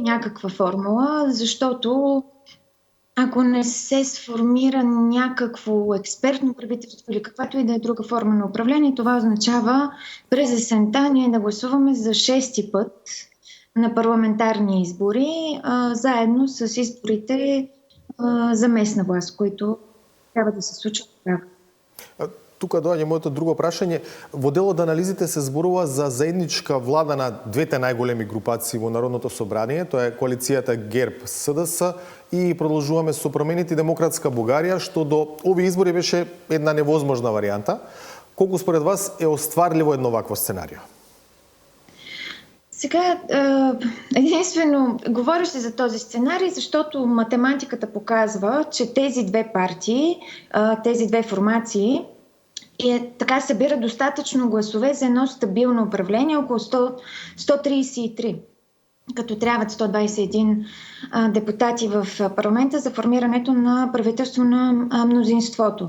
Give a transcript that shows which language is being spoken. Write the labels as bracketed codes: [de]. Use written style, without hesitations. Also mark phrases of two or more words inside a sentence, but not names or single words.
[bg] някаква формула, защото ако не се сформира някакво експертно правителство или каквато и да е друга форма на управление, това означава през есента ние да гласуваме за 6-ти път на парламентарни избори, заедно с изборите за местна власт, които трябва да се случат така. [mk] Тука доаѓа моето друго прашање. Во делот анализите се зборува за заедничка влада на двете најголеми групации во Народното собрание, тоа е коалицијата ГЕРБ-СДС и продолжуваме со промените Демократска Бугарија, што до овие избори беше една невозможна варијанта. Колку според вас е остварливо едно вакво сценарио? [bg] Сега, единствено, говори се за този сценарий, защото математиката показва, че тези две партии, тези две формации така събират достатъчно гласове за едно стабилно управление, около 133, като трябват 121 депутати в парламента за формирането на правителство на мнозинството.